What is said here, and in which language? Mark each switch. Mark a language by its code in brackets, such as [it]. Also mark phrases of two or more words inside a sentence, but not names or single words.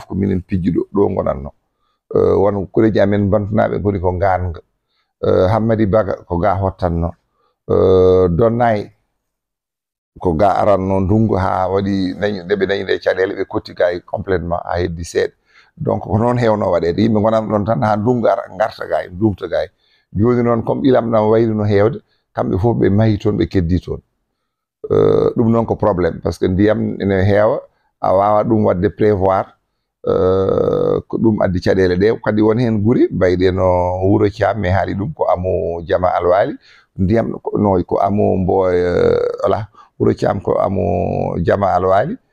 [ff] ko minen pijjuɗo ɗo gonanno won kureji amen bantunaɓe goni ko Nganga Hammadi Baga ko ga hottanno Donnay ko ga aranno ndungu ha waɗi ndeɓe dañi nde caɗele ɓe kotti gay complètement ha heddi seeɗa donc ko noon hewno waɗede yimɓe gonano ɗon tan ha ndungu ara garta gay dumta gay joni noon comme ilam ɗam wayri no hewde kamɓe fof ɓe mahi toon ɓe keddi toon ɗum noon ko probléme [fr] par ce que [ff] ndiyam ene heewa a wawa ɗum wadde prévoir ko ɗum addi caɗele ɗe kadi won hen guuri mbayɗe no Wuro Thiam mi haali ɗum ko amu Jama Alwali ndiyam no ko amu Mboya voilà Wuro Thiam ko amu Jama Alwali